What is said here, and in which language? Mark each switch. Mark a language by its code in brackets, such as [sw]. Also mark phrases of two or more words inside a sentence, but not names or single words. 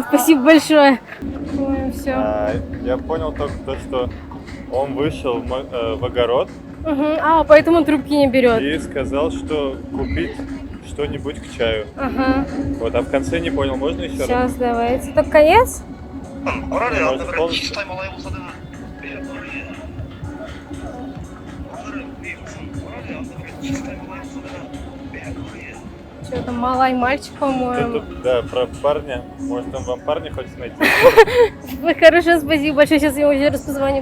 [ru] Спасибо большое. Ой, все. Я понял только то, что он вышел в огород Поэтому он трубки не берет. и сказал, что купить что-нибудь к чаю. Ага. Вот, а в конце не понял, можно еще раз? Сейчас, давайте. Так конец? [tt] Карады, анда бер чистай малай булса да [ru] Что-то малай мальчик, по-моему. Тут, да, про парня. Может, он вам парня хочет найти? Хорошо, спасибо большое. Сейчас я ему еще раз позвоню.